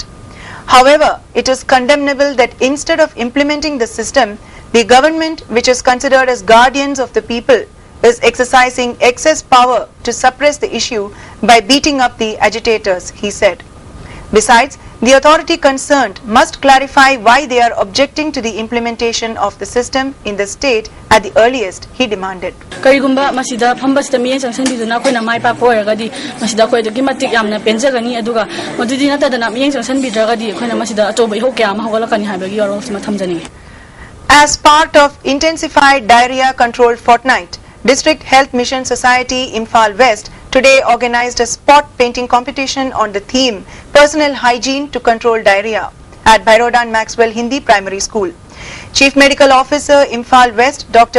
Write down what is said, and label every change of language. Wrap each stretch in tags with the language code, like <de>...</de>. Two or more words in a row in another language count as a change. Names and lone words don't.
<en>However, it is condemnable that instead of implementing the system, the government, which is considered as guardians of the people, is exercising excess power to suppress the issue by beating up the agitators," he said. Besides, the authority concerned must clarify why they are objecting to the implementation of the system in the state at the earliest, he demanded.</en> <mni>Karigumba masida phambasida miyeng changsanbiduna koina mai pa koiragadi masida koi dogi matik yamna penjagani aduga madudi natadana miyeng changsanbidragadi koina masida atoba iho kya ma hogalakani haibagi yorosma thamjani.</mni> <en>As part of intensified diarrhea control fortnight, District Health Mission Society Imphal West today organized a spot painting competition on the theme Personal Hygiene to Control Diarrhea at Bhairodan Maxwell Hindi Primary School. Chief Medical Officer Imphal West Dr.</en>